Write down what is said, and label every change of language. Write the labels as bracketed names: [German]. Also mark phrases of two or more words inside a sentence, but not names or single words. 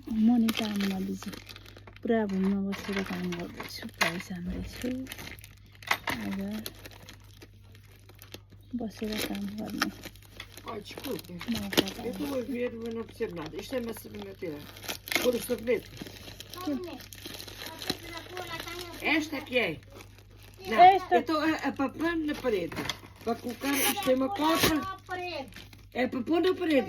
[Nepali] म नि काममा बिजी पुरा भुइँमा बसेर काम गर्दैछु प्राइस हान्दैछु आज बसेर काम गर्ने [Portuguese] Olha, desculpe. [Nepali] मौका [Portuguese] Eu [Nepali] पाएँ। [Portuguese] estou a ver, mas não percebo nada. Isto é massa de madeira. Pôr o sabonete. Esta é que é? Não, Esta. então a papel na parede. Para colocar, isto tem uma copa. É para pôr na parede.